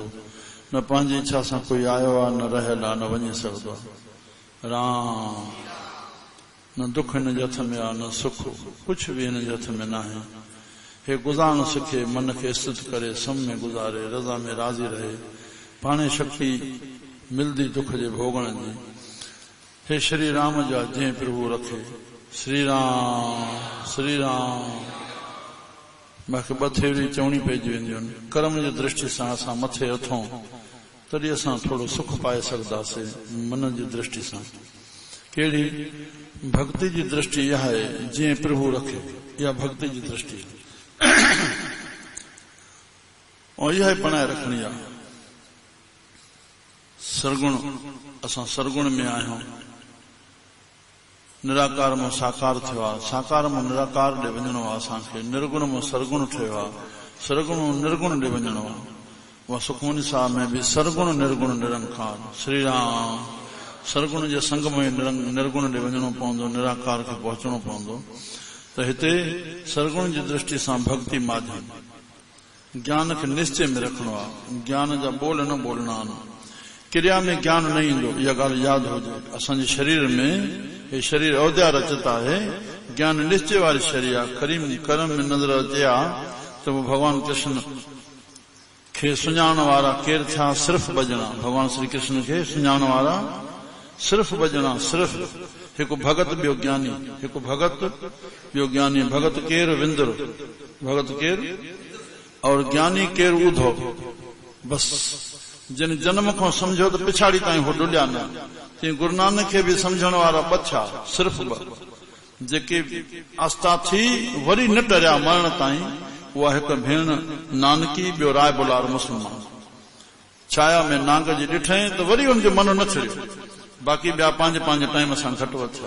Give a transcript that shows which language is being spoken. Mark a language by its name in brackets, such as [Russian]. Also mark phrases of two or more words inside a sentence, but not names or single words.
[Sindhi] न पंहिंजी इच्छा सां कोई आयो आहे, न रहियल आहे, न वञी सघंदो आहे। राम न दुख हिन जे हथ में आहे, न सुख, कुछ भी हिन जे हथ में न आहे। हे गुज़ारण सिखे, मन खे स्थित करे, सम में गुज़ारे, रज़ा में राज़ी रहे, पाणे शक्ति मिलदी दुख जे भोगण जी। हे श्री राम जा जंहिं प्रभु रखे। श्री राम श्री राम। मूंखे ॿ थेरी चवणी पइजी वेंदियूं आहिनि। कर्म जी दृष्टि सां असां मथे अथूं तॾहिं असां थोरो सुख पाए सघंदासीं। मन जी दृष्टि सां कहिड़ी? भक्ति जी दृष्टि इहा आहे, जीअं प्रभु रखे, इहा भक्ति जी दृष्टि ऐं इहा ई बणाए रखणी आहे। सरगुण, असां सरगुण में आहियूं। निराकार में साकार थियो आहे, साकार में निराकार ॾे वञणो आहे असांखे। निर्गुण में सरगुण ठहियो आहे, सरगुण में निर्गुण ॾे वञणो आहे। उहा सुखमनी साहब में बि सरगुण निर्गुण निरंकार। श्री राम। सरगुण जे संग में निर्गुण ॾे वञणो पवंदो, निराकार खे पहुचणो पवंदो। त हिते सरगुण जी दृष्टि सां भक्ति माध्यम, ज्ञान खे निश्चय में रखणो आहे। ज्ञान जा बोल न बोलणा आहिनि, क्रिया में ज्ञान न ईंदो, इहा ॻाल्हि यादि हुजे। असांजे शरीर में हे शरीर अवध्या रचित आहे, ज्ञान निश्चय वारी शरीर आहे। करीम कर्म में नज़र अचे हा त भगवान कृष्ण खे सुञाणण वारा केर थिया? सिर्फ़ भॼणा। भगवान श्री कृष्ण खे सुञाणण वारा सिर्फ़ भॼणा, सिर्फ़ हिकु भगत ॿियो ज्ञानी, हिकु भगत ॿियो ज्ञानी। भगत केरु? विंदुर। भगत केरु? और ज्ञानी केरु? ऊधो। बस जिन जन्म खां सम्झो त पिछाड़ी ताईं हो डुलिया न। तीअं गुरु नानक खे बि सम्झण वारा बच्छा, सिर्फ़ ॿ, जेके आस्था थी वरी न डरिया मरण ताईं। उहा हिकु भेण नानकी, ॿियो राय बुलार मुस्लमान। छाया में नांग जी ॾिठई त वरी हुनजो मन न छॾियो, बाक़ी ॿिया पंहिंजे पंहिंजे टाइम सां घटि वधि थिया।